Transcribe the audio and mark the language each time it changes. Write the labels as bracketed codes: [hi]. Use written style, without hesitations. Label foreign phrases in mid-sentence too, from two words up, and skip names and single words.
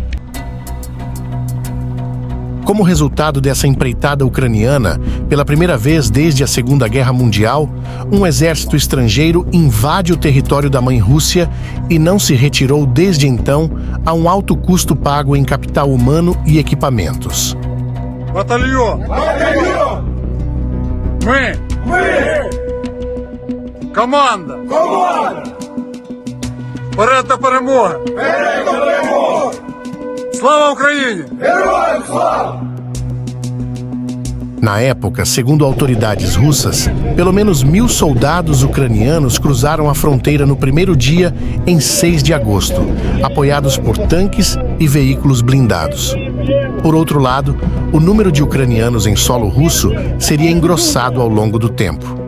[pt] Como resultado dessa empreitada ucraniana, pela primeira vez desde a Segunda Guerra Mundial, um exército estrangeiro invade o território da mãe Rússia e não se retirou desde então a um alto custo pago em capital humano e equipamentos. Batalhão! Batalhão! [uk] Команда! Команда! Вперед до перемоги! Вперед до перемоги! Слава Україні! Героям слава! [pt] Na época, segundo autoridades russas, pelo menos 1.000 soldados ucranianos cruzaram a fronteira no primeiro dia, em 6 de agosto, apoiados por tanques e veículos blindados. Por outro lado, o número de ucranianos em solo russo seria engrossado ao longo do tempo.